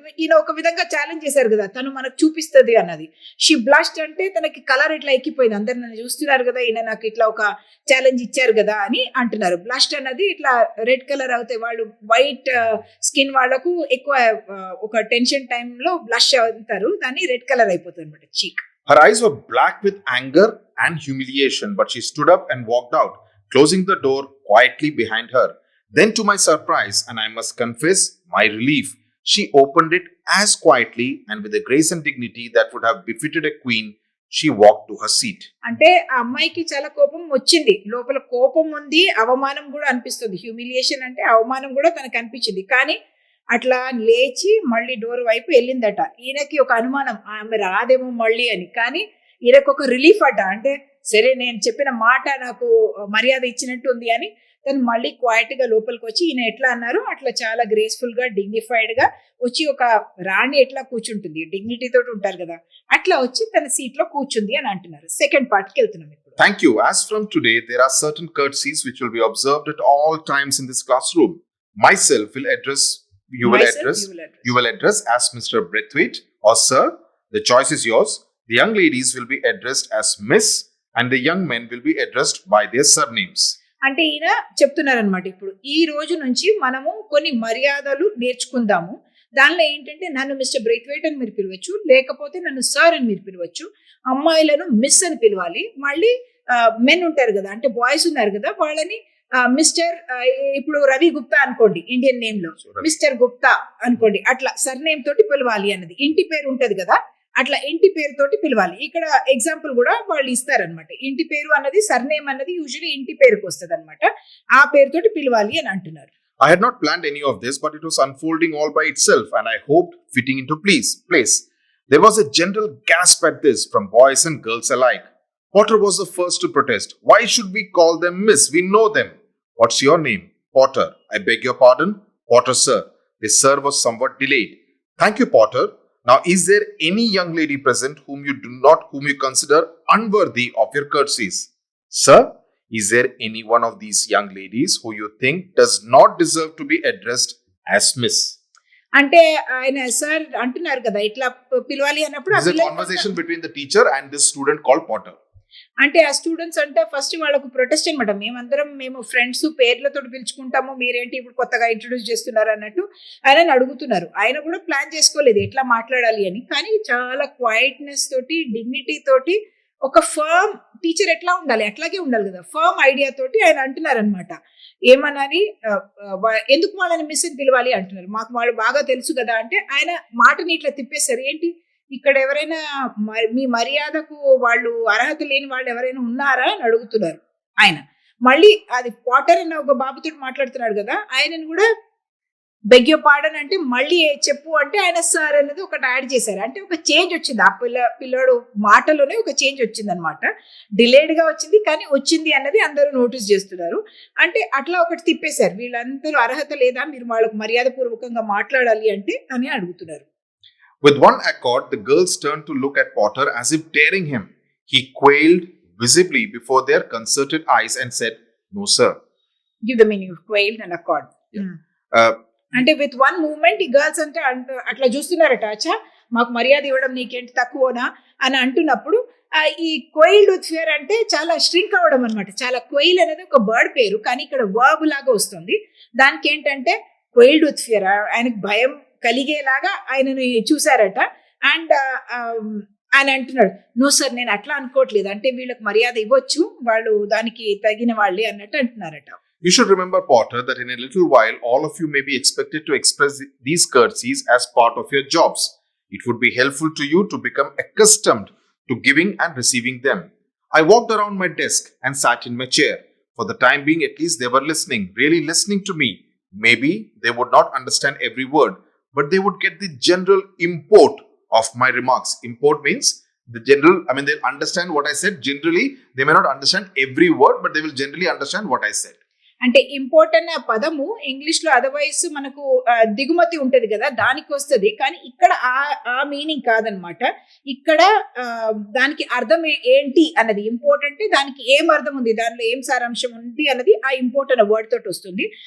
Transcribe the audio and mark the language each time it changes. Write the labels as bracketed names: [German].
[Telugu] ఈయన ఒక విధంగా ఛాలెంజ్ చేశారు కదా, తను మనకు చూపిస్తుంది అన్నది. [English] she blushed [Telugu] అంటే తనకి కలర్ ఇట్లా ఎక్కిపోయింది, అందరు నన్ను చూస్తున్నారు కదా, ఈయన నాకు ఇట్లా ఒక ఛాలెంజ్ ఇచ్చారు కదా అని అంటున్నారు. బ్లష్డ్ అన్నది ఇట్లా రెడ్ కలర్ అవుతాయి, వాళ్ళు వైట్ స్కిన్ వాళ్ళకు ఎక్కువ ఒక టెన్షన్ టైంలో బ్లష్ అవుతారు, దాన్ని రెడ్ కలర్ అయిపోతుంది అనమాట చీక్. [English] Her eyes were black with anger and humiliation, but she stood up and walked out, closing the door quietly behind her. Then, to my surprise, and I must confess my relief, she opened it as quietly and with a grace and dignity that would have befitted a queen. She walked to her seat. [Telugu] అంటే ఆ అమ్మాయికి చాలా కోపం వచ్చింది, లోపల కోపం ఉంది, అవమానం కూడా అనిపిస్తుంది. హ్యూమిలియేషన్ అంటే అవమానం కూడా తనకు అనిపించింది, కానీ అట్లా లేచి మళ్ళీ డోర్ వైపు వెళ్ళిందట. ఈయనకి ఒక అనుమానం, ఆమె రాదేమో మళ్ళీ అని, కానీ ఈయనకు ఒక రిలీఫ్ అట. అంటే సరే, నేను చెప్పిన మాట నాకు మర్యాద ఇచ్చినట్టు ఉంది అని తను మళ్ళీ క్వైట్ గా లోపలికి వచ్చి, ఈయన ఎట్లా అన్నారు అట్లా చాలా గ్రేస్ఫుల్ గా డిగ్నిఫైడ్ గా వచ్చి, ఒక రాణి ఎట్లా కూర్చుంటుంది డిగ్నిటీ తోటి ఉంటారు కదా, అట్లా వచ్చి తన సీట్ లో కూర్చుంది అని అంటున్నారు. సెకండ్ పార్ట్ కి వెళ్తున్నాం ఇప్పుడు. [English] Thank you. As from today, there are certain courtesies which will be observed at all times in this classroom. Myself will address, you will address as Mr. Braithwaite or Sir. The choice is yours. The young ladies will be addressed as Miss, and the young men will be addressed by their surnames. [Telugu] అంటే ఈయన చెప్తున్నారనమాట, ఇప్పుడు ఈ రోజు నుంచి మనము కొన్ని మర్యాదలు నేర్చుకుందాము. దానిలో ఏంటంటే నన్ను మిస్టర్ బ్రైత్వైట్ అని మీరు పిలవచ్చు, లేకపోతే నన్ను సార్ అని మీరు పిలవచ్చు. అమ్మాయిలను మిస్ అని పిలవాలి. మళ్ళీ మెన్ ఉంటారు కదా, అంటే బాయ్స్ ఉన్నారు కదా, వాళ్ళని మిస్టర్, ఇప్పుడు రవి గుప్తా అనుకోండి ఇండియన్ నేమ్ లో, మిస్టర్ గుప్తా అనుకోండి, అట్లా సర్నేమ్ తోటి పిలవాలి అన్నది. ఇంటి పేరు ఉంటది కదా, అట్లా ఇంటి పేరుతోటి పిలవాలి. ఇక్కడ ఎగ్జాంపుల్ కూడా వాళ్ళు ఇస్తారనమాట. ఇంటి పేరు అన్నది సర్నేమ్ అన్నది యూజువల్లీ ఇంటి పేరుకి వస్తుంది అనమాట, ఆ పేరుతోటి పిలవాలి అని అంటున్నారు. [English] I had not planned any of this, but it was unfolding all by itself, and I hoped fitting into place. There was a general gasp at this from boys and girls alike. Potter was the first to protest. Why should we call them Miss? We know them. What's your name? Potter. I beg your pardon? Potter, sir. The sir was somewhat delayed. Thank you, Potter. Now, is there any young lady present whom you consider unworthy of your courtesies? Sir, is there any one of these young ladies who you think does not deserve to be addressed as Miss? [Telugu] అంటే ఆయన sir అంటున్నారు కదా, ఇట్లా పిలవాలి అన్నప్పుడు [English] This is a conversation between the teacher and this student called Potter. [Telugu] అంటే ఆ students అంటే ఫస్ట్ వాళ్ళకు ప్రొటెస్ట్ అనమాట. మేము ఫ్రెండ్స్ పేర్లతో పిలుచుకుంటాము, మీరేంటి ఇప్పుడు కొత్తగా ఇంట్రొడ్యూస్ చేస్తున్నారు అన్నట్టు ఆయన అడుగుతున్నారు. ఆయన కూడా ప్లాన్ చేసుకోలేదు ఎట్లా మాట్లాడాలి అని, కానీ చాలా క్వైట్నెస్ తోటి, డిగ్నిటీ తోటి, ఒక ఫర్మ్ టీచర్ ఎట్లా ఉండాలి అట్లాగే ఉండాలి కదా, ఫర్మ్ ఐడియా తోటి ఆయన అంటున్నారు అనమాట. ఏమన్నాని, ఎందుకు వాళ్ళని మిస్ అని పిలవాలి అంటున్నారు, మాకు వాళ్ళు బాగా తెలుసు కదా అంటే ఆయన మాటని ఇట్లా తిప్పేశారు. ఏంటి ఇక్కడ ఎవరైనా మీ మర్యాదకు వాళ్ళు అర్హత లేని వాళ్ళు ఎవరైనా ఉన్నారా అని అడుగుతున్నారు ఆయన. మళ్ళీ అది పాటర్ అన్న ఒక బాబుతో మాట్లాడుతున్నాడు కదా, ఆయనను కూడా [English] beg your pardon [Telugu] అంటే మళ్ళీ చెప్పు అంటే ఆయన సార్ అనేది ఒకటి యాడ్ చేశారు. అంటే ఒక చేంజ్ వచ్చింది. ఆ పిల్లోడు మాటలోనే ఒక చేంజ్ వచ్చిందనమాట. డిలేడ్‌గా వచ్చింది కానీ వచ్చింది అన్నది అందరూ నోటీస్ చేస్తున్నారు. అంటే అట్లా ఒకటి తిప్పేశారు. వీళ్ళందరూ అర్హత లేదా? మీరు వాళ్ళకి మర్యాదపూర్వకంగా మాట్లాడాలి అంటే అని అడుగుతున్నారు. [English] With one accord, the girls turned to look at Potter as if daring him. He quailed visibly before their concerted eyes and said, "No, sir." Give the meaning of quailed and accord. Uh, [Telugu] అంటే [English] with one movement [Telugu] ఈ girls అంటే అట్లా చూస్తున్నారట. అచ్చా మాకు మర్యాద ఇవ్వడం నీకేంటి తక్కువనా అని అంటున్నప్పుడు ఈ [English] quailed with fear [Telugu] అంటే చాలా స్ట్రింక్ అవ్వడం అనమాట. చాలా క్వైల్ అనేది ఒక బర్డ్ పేరు కానీ ఇక్కడ వర్బ్ లాగా వస్తుంది. దానికి ఏంటంటే [English] quailed with fear [Telugu] ఆయనకు భయం కలిగేలాగా ఆయనని చూసారట. అండ్ ఆయన అంటున్నాడు, [English] no sir [Telugu] నేను అట్లా అనుకోవట్లేదు, అంటే వీళ్ళకి మర్యాద ఇవ్వచ్చు, వాళ్ళు దానికి తగిన వాళ్ళే అన్నట్టు అంటున్నారట. [English] You should remember, Potter, that in a little while all of you may be expected to express these courtesies as part of your jobs. It would be helpful to you to become accustomed to giving and receiving them. I walked around my desk and sat in my chair. For the time being, at least they were listening, really listening to me. Maybe they would not understand every word, but they would get the general import of my remarks. Import means the general, they'll understand what I said. Generally, they may not understand every word, but they will generally understand what I said. [Telugu] అంటే import అనే పదము English లో otherwise మనకు దిగుమతి ఉంటది కదా, దానికి వస్తుంది. కానీ ఇక్కడ ఆ మీనింగ్ కాదనమాట. ఇక్కడ దానికి అర్థం ఏంటి అన్నది ఇంపోర్ట్ అంటే దానికి ఏం అర్థం ఉంది, దానిలో ఏం సారాంశం ఉంది అన్నది ఆ ఇంపోర్ట్ అనే వర్డ్ తోటి వస్తుంది.